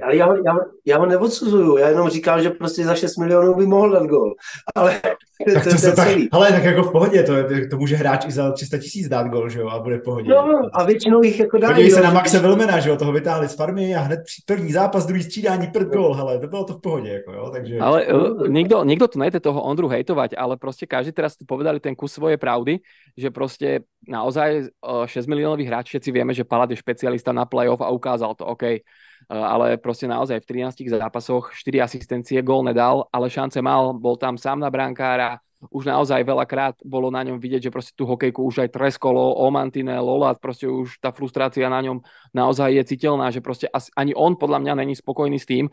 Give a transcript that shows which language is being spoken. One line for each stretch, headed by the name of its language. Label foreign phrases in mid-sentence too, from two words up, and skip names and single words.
Czech: Ale já ho neodsuzuju, já jenom říkám, že prostě za 6 milionů by mohl dát gól. Ale tak jako v pohodě, to může hráč i za 300 000 dát gól, že jo, a bude v pohodě. No, a většinou jich jako dají. Podívej se na Maxe Wilmana, že jo, toho vytáhli z farmy a hned první zápas, druhý střídání, první gól, hele, to bylo to v pohodě, jako jo, takže...
Slovak: Ale nikto tu nejde toho Ondru hejtovať, ale proste každý teraz povedali ten kus svojej pravdy, že proste naozaj 6 miliónový hráč, všetci vieme, že Palad je špecialista na playoff a ukázal to, OK. Ale proste naozaj v 13 zápasoch 4 asistencie, gól nedal, ale šance mal, bol tam sám na brankára, už naozaj veľakrát bolo na ňom vidieť, že proste tú hokejku už aj treskolo, Omantine, Lolat, proste už tá frustrácia na ňom naozaj je citeľná, že proste ani on podľa mňa není spokojný s tým.